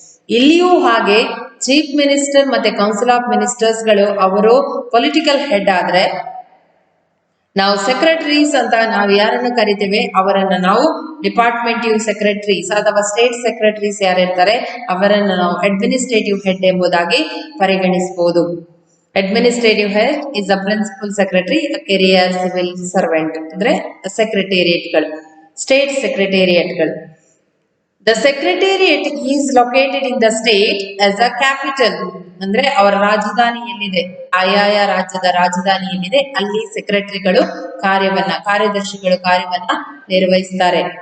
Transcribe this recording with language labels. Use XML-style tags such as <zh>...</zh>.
<kn>ಇಲ್ಲಿಯೂ ಹಾಗೆ chief minister ಮತ್ತೆ ಕೌನ್ಸಿಲ್ ಆಫ್ ಮಿನಿಸ್ಟರ್ಸ್ ಗಳು ಅವರು ಪೊಲಿಟಿಕಲ್ ಹೆಡ್ ಆದ್ರೆ, ನಾವು ಸೆಕ್ರೆಟರೀಸ್ ಅಂತ ನಾವು ಯಾರನ್ನು ಕರಿತೇವೆ ಅವರನ್ನ ನಾವು ಡಿಪಾರ್ಟ್ಮೆಂಟಿವ್ ಸೆಕ್ರೆಟರೀಸ್ ಅಥವಾ ಸ್ಟೇಟ್ ಸೆಕ್ರೆಟರೀಸ್ ಯಾರಿರ್ತಾರೆ ಅವರನ್ನು ನಾವು ಅಡ್ಮಿನಿಸ್ಟ್ರೇಟಿವ್ ಹೆಡ್ ಎಂಬುದಾಗಿ ಪರಿಗಣಿಸಬಹುದು.</kn> <en>Administrative head is a principal secretary, career civil servant ಅಂದ್ರೆ ಸೆಕ್ರೆಟೇರಿಯೇಟ್ಗಳು, state ಸೆಕ್ರೆಟೇರಿಯೇಟ್ಗಳು. The secretariat is located in the state as a capital.</en> <kn>ಅಂದ್ರೆ ಅವರ ರಾಜಧಾನಿ ಎಲ್ಲಿದೆ, ಆಯಾಯ ರಾಜ್ಯದ ರಾಜಧಾನಿ ಎಲ್ಲಿದೆ ಅಲ್ಲಿ ಸೆಕ್ರೆಟರಿಗಳು ಕಾರ್ಯದರ್ಶಿಗಳು ಕಾರ್ಯವನ್ನ ನಿರ್ವಹಿಸ್ತಾರೆ.</kn>